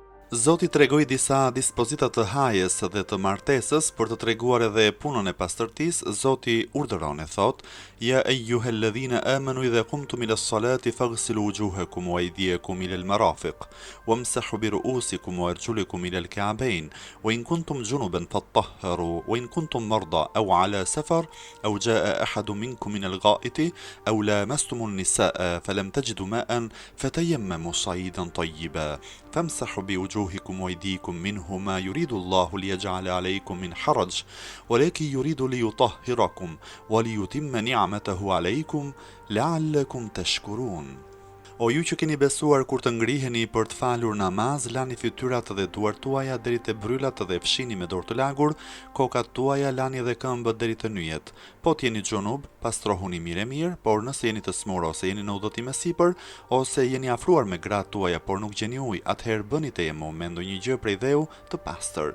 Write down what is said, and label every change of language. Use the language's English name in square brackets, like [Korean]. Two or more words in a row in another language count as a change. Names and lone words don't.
[Albanian] Zoti tregoi disa dispozita të hajes dhe të martesës për të treguar edhe punën e pastërtisë. Zoti urdhëron e thot: [Arabic] "يا أيها الذين آمنوا إذا قمتم إلى الصلاة فاغسلوا وجوهكم وأيديكم إلى المرافق وامسحوا برؤوسكم وأرجلكم إلى الكعبين وإن كنتم جنبا فاطهروا وإن كنتم مرضى أو على سفر أو جاء أحد منكم من الغائط أو لامستم النساء فلم تجدوا ماء فتيمموا صعيدا طيبا فامسحوا ب وجوهكم وأيديكم منه ما يريد الله ليجعل عليكم من حرج ولكن يريد ليطهركم وليتم نعمته عليكم لعلكم تشكرون." [Albanian] O ju që keni besuar, kur të ngriheni për të falur namaz, lani fytyrat dhe duart tuaja deri te bryllat dhe fshini me dorë të lagur, kokat tuaja lani dhe këmbët deri te nyjet. Po t'jeni xhunub, pastrohuni mirë, por nëse jeni të smur ose jeni në udhëtim e sipër, ose jeni afruar me gratë tuaja por nuk gjeni ujë, atëherë bëni tejemmum me ndonjë gjë prej dheu të pastër.